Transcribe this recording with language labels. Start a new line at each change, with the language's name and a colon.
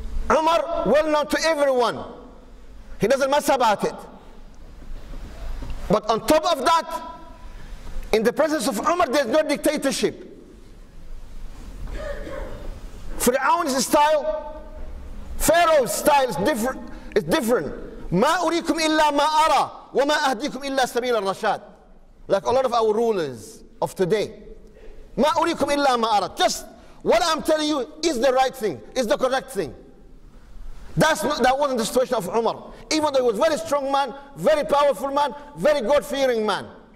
English: Umar, well known to everyone. He doesn't mess about it. But on top of that, in the presence of Umar, there's no dictatorship. Fir'aun's style, Pharaoh's style is different. It's different.
Arabic: ما أريكم إلا ما أرى وما أهديكم إلا سبيل الرشاد.
English: Like a lot of our rulers of today.
Arabic: ما أريكم إلا ما أرى.
English: Just what I'm telling you is the right thing, is the correct thing. That wasn't the situation of Umar. Even though he was a very strong man, very powerful man, very God-fearing man.